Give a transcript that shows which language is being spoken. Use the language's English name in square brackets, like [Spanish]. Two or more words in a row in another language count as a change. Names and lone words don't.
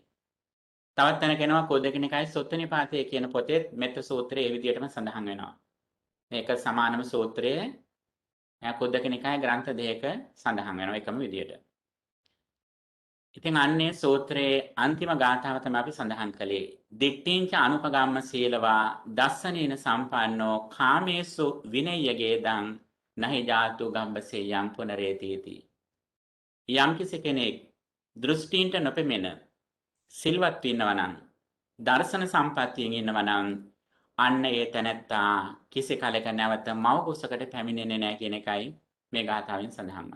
[Sinhala] තවත් තැනක එනවා කුද්දක නිකායේ සුත්ත නිපාතේ කියන පොතේ මෙත්ත සූත්‍රය ඒ විදිහටම සඳහන් වෙනවා. මේක සමානම සූත්‍රයේ කුද්දක නිකායේ ග්‍රන්ථ දෙකක සඳහන් වෙනවා එකම විදිහට. ඉතින් අන්නේ සූත්‍රයේ අන්තිම ගාථාව තමයි අපි සඳහන් කළේ. [Pali] දිට්ඨිංච අනුපගම්ම සීලවා දස්සනේන සම්පන්නෝ කාමේසු විනය්‍යගේ දං නහි ජාතු ගම්බසේ යම් පුනරේතීති. [Sinhala] යම් කෙනෙක් දෘෂ්ටීන්ට නොපෙමෙන සිල්වත් වෙනවා නම් දර්ශන සම්පත්තියෙන් ඉන්නවා නම් අන්න ඒ තැනැත්තා කිසි කලක නැවත මව කුසකට පැමිණෙන්නේ නැහැ කියන එකයි මේ ගාථාවෙන් සඳහන් වන්නේ.